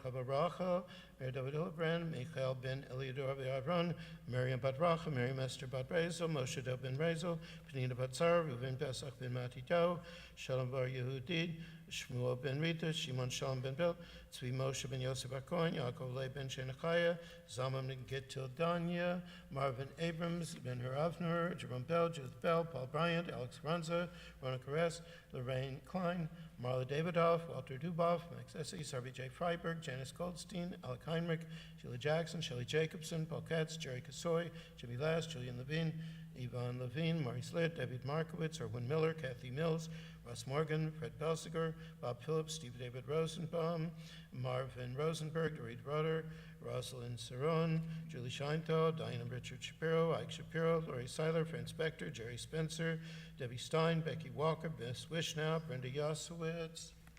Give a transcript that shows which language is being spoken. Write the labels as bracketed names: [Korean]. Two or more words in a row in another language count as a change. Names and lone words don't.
[Hebrew] חווה רחל, מאיר דוד הילברן, מיכאל בן אלידור ואהרון, מרים בת רחל, מרים אסתר בת רזל, משה דב בן רזל, פנינה בת שר, ראובן פסח בן מתתיהו, שלום בר יהודית, שמואל בן ריטה, שמעון שלום בן בל, צבי משה בן יוסף הכהן, יעקב ליה בן שנחיה, זלמן בן גטילדניה, [English] Marvin Abrams, Ben Hur Avner, Jerome Bell, Judith Bell, Paul Bryant, Alex Runza, Rona Caress, Lorraine Klein, Marla Davidoff, Walter Duboff, Max Essie, Sarvi J. Freiberg, Janice Goldstein, Alec Heinrich, Sheila Jackson, Shelley Jacobson, Paul Katz, Jerry Kasoy, Jimmy Last, Julian Levine, Yvonne Levine, Maurice Litt, David Markowitz, Erwin Miller, Kathy Mills, Russ Morgan, Fred Belsiger, Bob Phillips, Steve David Rosenbaum, Marvin Rosenberg, Dorit Rutter, Rosalind Saron, Julie Scheinthal, Diana Richard Shapiro, Ike Shapiro, Lori Seiler, Fran Spector, Jerry Spencer, Debbie Stein, Becky Walker, Bess Wishnow, Brenda Yosowitz.